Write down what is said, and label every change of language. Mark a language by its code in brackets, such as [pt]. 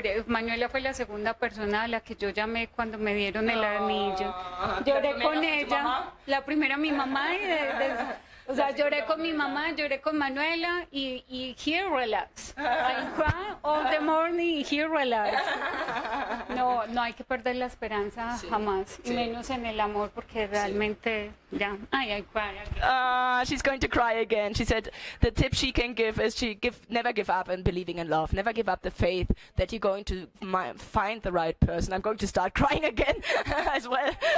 [es] Manuela fue la segunda persona a la que yo llamé cuando me dieron el anillo. Lloré con ella, la primera mi mamá, o sea, lloré con mi mamá, lloré con Manuela, y [en] here relax. I cry all the morning, here relax. [es] No hay que perder la esperanza jamás, y menos en el amor, porque realmente ya, [en] I cry. She's going to cry again. She said the tip she can give is never give up in believing in love. Never give up the faith that you're going to find the right person. I'm going to start crying again as well.